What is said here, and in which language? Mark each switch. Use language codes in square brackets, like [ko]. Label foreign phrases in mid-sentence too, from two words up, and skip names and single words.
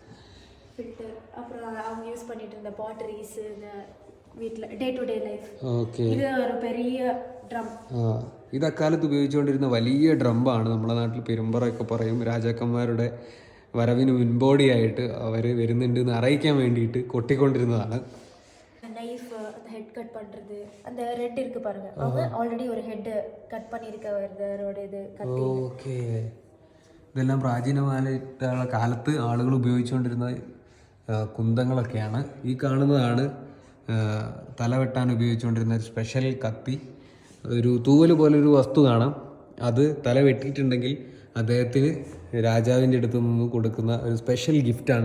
[ml] ഇത് അക്കാലത്ത് ഉപയോഗിച്ചുകൊണ്ടിരുന്ന വലിയ ഡ്രമ്പാണ്. നമ്മുടെ നാട്ടിൽ പെരുമ്പറയൊക്കെ പറയും. രാജാക്കന്മാരുടെ വരവിന് മുൻപോടിയായിട്ട് അവർ വരുന്നുണ്ട് എന്ന് അറിയിക്കാൻ വേണ്ടിയിട്ട് കൊട്ടിക്കൊണ്ടിരുന്നതാണ്. [ta] கட் பண்றது அந்த ரெட் இருக்கு பாருங்க, அவங்க ஆல்ரெடி ஒரு [en] head cut [ta] பண்ணிருக்கவரோட இது கத்தி. [ml] ഓക്കേ, ഇതെല്ലാം പ്രാചീനമായിട്ടുള്ള കാലത്ത് ആളുകൾ ഉപയോഗിച്ചുകൊണ്ടിരുന്ന കുന്തങ്ങളൊക്കെയാണ്. ഈ കാണുന്നതാണ് തല വെട്ടാൻ ഉപയോഗിച്ചുകൊണ്ടിരുന്ന ഒരു സ്പെഷ്യൽ കത്തി. ഒരു തൂവൽ പോലൊരു വസ്തു കാണാം. അത് തല വെട്ടിയിട്ടുണ്ടെങ്കിൽ അദ്ദേഹത്തിന് രാജാവിൻ്റെ അടുത്ത് നിന്ന് കൊടുക്കുന്ന ഒരു [en] special giftആണ്.